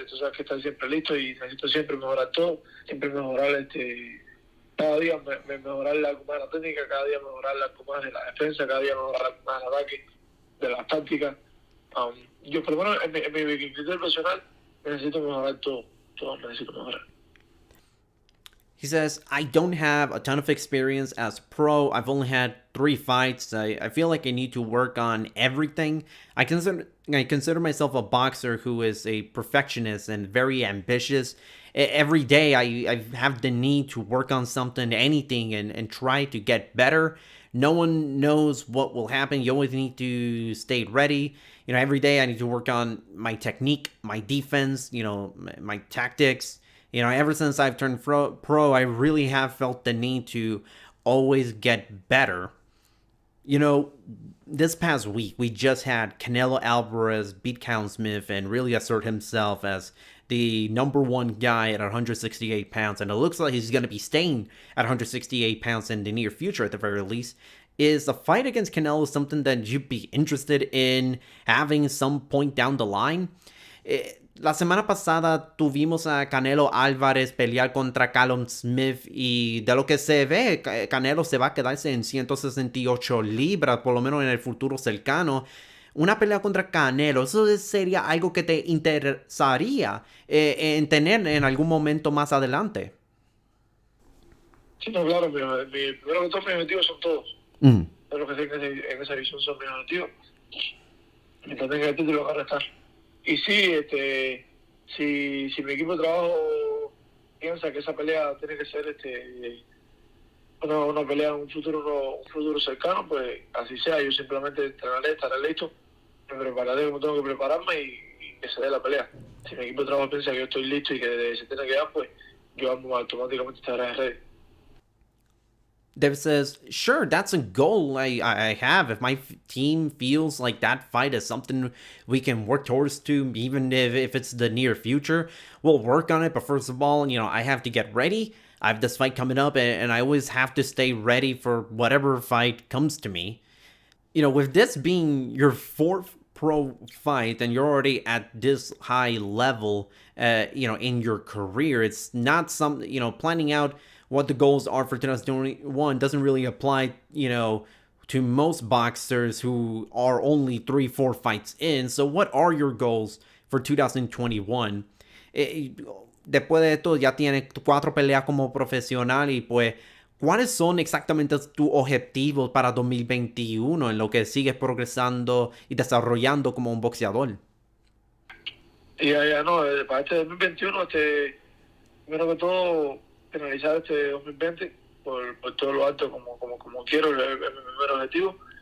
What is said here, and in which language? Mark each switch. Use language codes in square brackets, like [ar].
[es] Entonces hay que estar siempre listo y necesito siempre mejorar todo, siempre mejorar cada día mejorar algo más de la técnica, cada día mejorar algo más de la defensa, cada día mejorar algo más del ataque, de las tácticas. Yo por lo menos en mi criterio personal necesito mejorar todo necesito mejorar. [en] He says, I don't have a ton of experience as pro. I've only had 3 fights. I feel like I need to work on everything. I consider myself a boxer who is a perfectionist and very ambitious. Every day I have the need to work on something, anything, and try to get better. No one knows what will happen. You always need to stay ready. Every day I need to work on my technique, my defense, my tactics. Ever since I've turned pro, I really have felt the need to always get better. This past week, we just had Canelo Alvarez beat Callum Smith and really assert himself as the number 1 guy at 168 pounds. And it looks like he's going to be staying at 168 pounds in the near future at the very least. Is the fight against Canelo something that you'd be interested in having some point down the line? [es] La semana pasada tuvimos a Canelo Álvarez pelear contra Callum Smith y de lo que se ve, Canelo se va a quedarse en 168 libras, por lo menos en el futuro cercano. Una pelea contra Canelo, ¿eso sería algo que te interesaría en tener en algún momento más adelante? Sí, no, claro, primero que todos mis objetivos son todos. Todos los que tengo en esa visión son mis objetivos. Mientras tenga el título, van a estar. Y sí, si mi equipo de trabajo piensa que esa pelea tiene que ser una pelea en un futuro cercano, pues así sea. Yo simplemente entrenaré, estaré listo, me prepararé como tengo que prepararme y que se dé la pelea. Si mi equipo de trabajo piensa que yo estoy listo y que se tiene que dar, pues yo automáticamente estaré ready. [en] David says, sure, that's a goal I have. If my team feels like that fight is something we can work towards to, even if it's the near future, we'll work on it. But first of all, I have to get ready. I have this fight coming up, and I always have to stay ready for whatever fight comes to me. With this being your 4th pro fight and you're already at this high level, in your career, it's not something, planning out what the goals are for 2021 doesn't really apply, to most boxers who are only 3-4 fights in. So what are your goals for 2021? [es] Después de esto ya tiene 4 peleas como profesional y pues ¿Cuáles son exactamente tus objetivos para 2021 en lo que sigues progresando y desarrollando como un boxeador? Y ya no, para este 2021, primero que todo, finalizar este 2020 por todo lo alto como quiero, es mi primer objetivo.